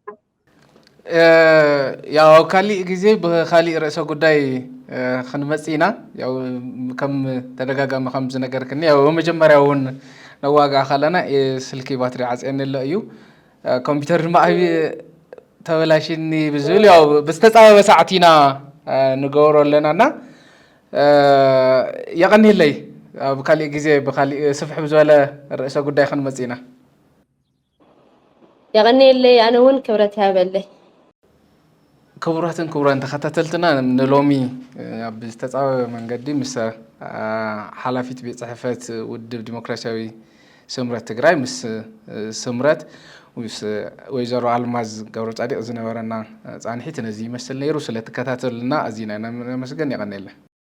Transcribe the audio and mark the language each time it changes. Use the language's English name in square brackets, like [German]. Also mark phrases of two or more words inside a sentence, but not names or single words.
[Tigrinya] ያው ካሊእ ግዜ ብካሊእ ርእሰ ጉዳይ ክንመፅ ኢና ያው ከም ተደጋጋሚ ከም ዝነገርክኒ ያው መጀመርያ እውን ነዋጋዕ ከለና ስልኪ ባትሪ ዓፅየኒ ኣሎ እዩ ኮምፒተር ድማ ተበላሽኒ ብዝብል ያው ብዝተፃበበ ሰዓት ኢና ንገብሮ ኣለናና የቐኒየለይ ኣብ ካሊእ ግዜ ብካሊእ ስፍሕ ብዝበለ ርእሰ ጉዳይ ክንመፅ ኢና [Arabic] يغني أنا وين كبرت هابلي [Tigrinya] ክቡራትን ክቡራን ተኸታተልትና ንሎሚ ብዝተፃበበ መንገዲ ምስ ሓላፊት ቤት ፅሕፈት ውድብ ዲሞክራሲያዊ ስምረት ትግራይ ምስ ስምረት ወይዘሮ ኣልማዝ ገብረፃዲቅ ዝነበረና ፃንሒት ነዚ ይመስል ነይሩ ስለተከታተሉና ኣዝና ነመስገን ይቀኒየለ